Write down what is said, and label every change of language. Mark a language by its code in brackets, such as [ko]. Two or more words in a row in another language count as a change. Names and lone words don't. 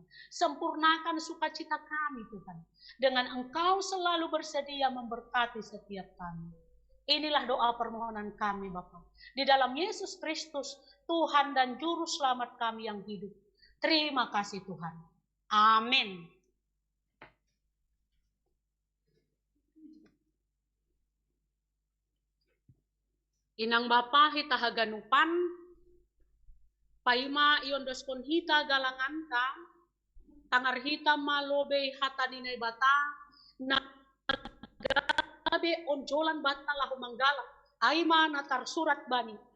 [id] Sempurnakan sukacita kami Tuhan. Dengan Engkau selalu bersedia memberkati setiap kami. Inilah doa permohonan kami Bapa. Di dalam Yesus Kristus, Tuhan dan Juru Selamat kami yang hidup. Terima kasih Tuhan. Amin. [bts] Inang Bapa hita haganupan, paima iondoskon hita galanganta, tangar hita malobe hata ninay bata, na gabe onjolan bata lahu manggala, aima natar surat bani.